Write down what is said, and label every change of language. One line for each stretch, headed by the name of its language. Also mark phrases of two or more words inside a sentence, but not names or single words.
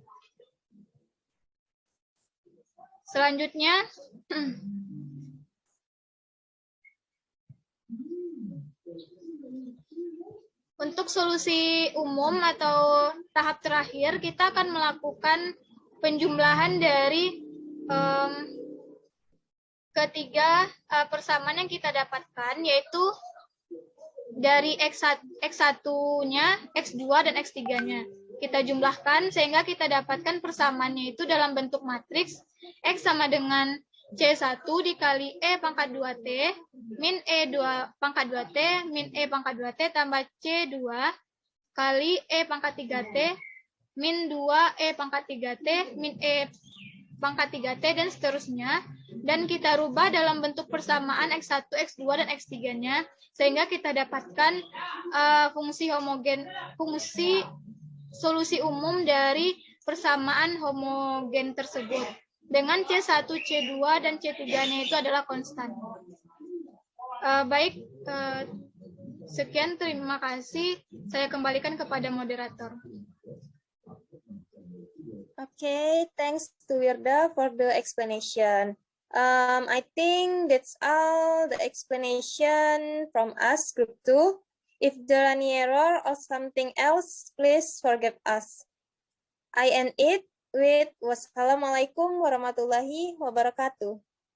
Indonesian: Selanjutnya, untuk solusi umum atau tahap terakhir, kita akan melakukan penjumlahan dari ketiga persamaan yang kita dapatkan, yaitu dari X1-nya, X2, dan X3-nya. Kita jumlahkan sehingga kita dapatkan persamaannya itu dalam bentuk matriks X sama dengan C1 dikali E pangkat 2T min E2 pangkat 2T min E pangkat 2T tambah C2 kali E pangkat 3T min 2 E pangkat 3T min E pangkat 3T dan seterusnya. Dan kita rubah dalam bentuk persamaan X1, X2, dan X3-nya sehingga kita dapatkan fungsi solusi umum dari persamaan homogen tersebut. Dengan C1, C2, dan C3-nya itu adalah konstan. Sekian, terima kasih. Saya kembalikan kepada moderator.
English: Okay, thanks to Wirda for the explanation. I think that's all the explanation from us, Group 2. If there are any error or something else, please forgive us. I end it with
Arabic: والسلام عليكم ورحمة الله وبركاته.